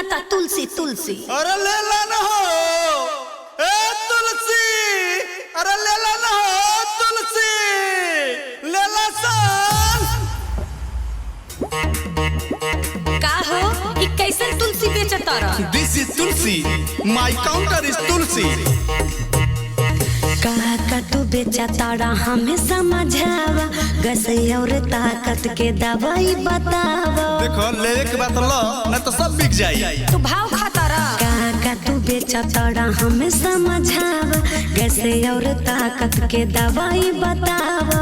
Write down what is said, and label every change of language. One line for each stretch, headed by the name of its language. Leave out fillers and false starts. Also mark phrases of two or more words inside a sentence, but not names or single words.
Bhojpuri: तुलसी तुलसी। अरे ले ला ना हो ए तुलसी, अरे ले ला ना हो तुलसी, ले ला सन। का हो ई कैसन तुलसी बेचता रहा?
English: this is Tulsi, my counter is Tulsi.
Bhojpuri: का तू बेचता रहा हमें समझावा, गसे और ताकत के दवाई बतावा। देखो ले के बात लो न तो सब बिक जाई। तू भाव खाता रहा। का तू बेचता रहा हमें समझावा, गसे और ताकत के दवाई बतावा।